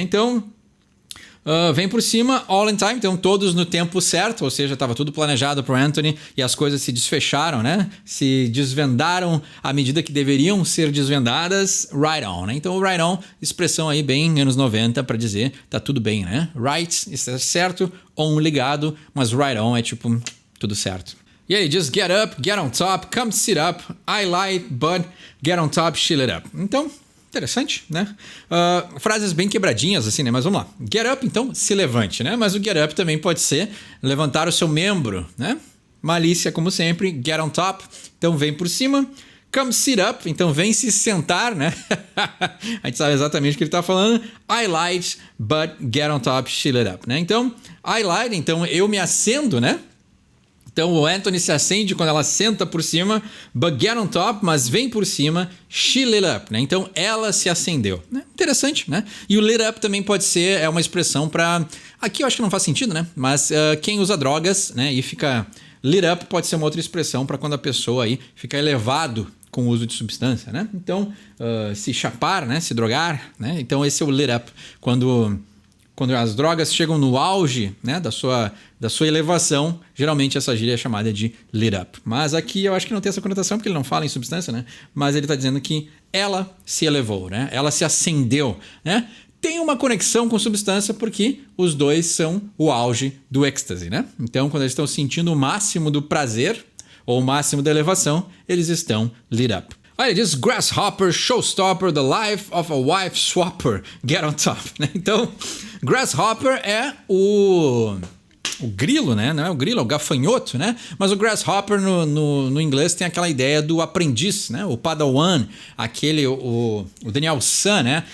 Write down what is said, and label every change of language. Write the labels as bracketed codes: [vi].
[pt] Então, vem por cima, [en] all in time, [pt] então todos no tempo certo, ou seja, estava tudo planejado para o Anthony e as coisas se desfecharam, né? Se desvendaram à medida que deveriam ser desvendadas, [en] right on, [pt] né? Então o right on, expressão aí bem anos 90 para dizer tá tudo bem, né? Right, está certo, on ligado, mas right on é tipo tudo certo. [en] E aí, just get up, get on top, come sit up, I lied, but get on top, chill it up. [pt] Então, interessante, né? Frases bem quebradinhas, assim, né? Mas vamos lá. Get up, então, se levante, né? Mas o get up também pode ser levantar o seu membro, né? Malícia, como sempre, [en] get on top, [pt] então vem por cima. [en] Come sit up, [pt] então vem se sentar, né? A gente sabe exatamente o que ele está falando. [en] I lied, but get on top, chill it up, né? [pt] Então, [en] I lied, [pt] então eu me acendo, né? Então o Anthony se acende quando ela senta por cima, [en] but get on top, [pt] mas vem por cima, [en] she lit up, [pt] né? Então ela se acendeu, né? Interessante, né? E o lit up também pode ser uma expressão para... Aqui eu acho que não faz sentido, né? Mas quem usa drogas, né? E fica... Lit up pode ser uma outra expressão para quando a pessoa aí fica elevado com o uso de substância, né? Então, se chapar, né? Se drogar, né? Então esse é o lit up, quando as drogas chegam no auge, né, da sua elevação, geralmente essa gíria é chamada de lit up. Mas aqui eu acho que não tem essa conotação porque ele não fala em substância, né? Mas ele está dizendo que ela se elevou, né? Ela se acendeu, né? Tem uma conexão com substância porque os dois são o auge do êxtase, né? Então, quando eles estão sentindo o máximo do prazer ou o máximo da elevação, eles estão lit up. Olha, diz [en] grasshopper, showstopper, the life of a wife swapper, get on top. [pt] Então, grasshopper é o grilo, né? Não é o grilo, é o gafanhoto, né? Mas o grasshopper no inglês tem aquela ideia do aprendiz, né? O padawan, o Daniel San, né?